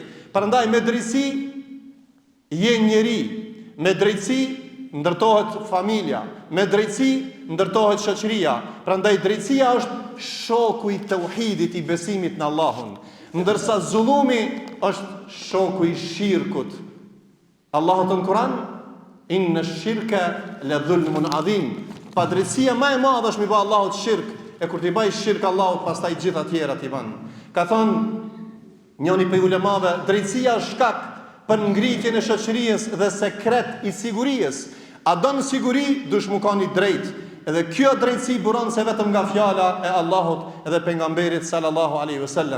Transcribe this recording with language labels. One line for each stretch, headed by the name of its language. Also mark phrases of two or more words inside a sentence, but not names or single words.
Albanian: Prandaj me drejtësi je njeri, me drejtësi ndërtohet familja, me drejtësi ndërtohet shoqëria. Prandaj drejtësia është shoku i tauhidit, i besimit në Allahun, ndërsa zullumi është shoku i shirkut. Allahu në Kur'an,
Arabic: إن الشرك لظلم عظيم.
Albanian: Padrejtësia më e madhe është mi bë Allahut shirk, e kur ti bëj shirk Allahut, pastaj gjitha tjera ti bën. Ka thonë njëri prej ulemave, drejtësia është shkak për ngritjen e shoqërisë dhe sekret i sigurisë. A don siguri, dush mu kanë i drejt. Edhe kjo drejtësi buron se vetëm nga fjala e Allahut edhe pejgamberit
Arabic: صلى الله عليه وسلم.